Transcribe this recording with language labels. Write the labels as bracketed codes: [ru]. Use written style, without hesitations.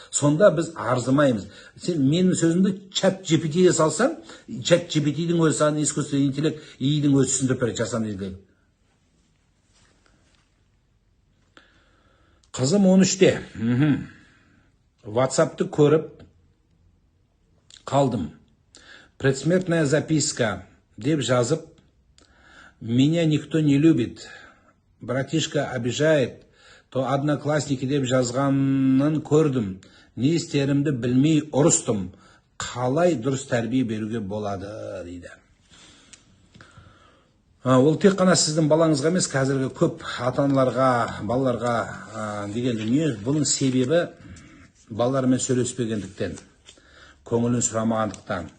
[kk] Сонда біз арзымаймыз. Сен менің сөзімді чат GPT-ге салсаң, чат GPT-дің өзі саған [ru] искусственный интеллект [kk] идің өзі түсіндіріп береді, жасанды интеллект. Қызым 13-те. WhatsApp-ты көріп қалдым. [ru] Предсмертная записка [kk] деп жазып, [ru] меня никто не любит, братишка обижает, то одноклассники [kk] деп жазғанын көрдім. Не істерімді білмей ұрыстым. Қалай дұрыс тәрбие беруге болады, дейді. Ол тек қана сіздің балаңызға емес, қазіргі көп ата-аналарға, балаларға деген дүние. Бұның себебі балалармен сөйлеспегендіктен, көңілін сұрамағандықтан.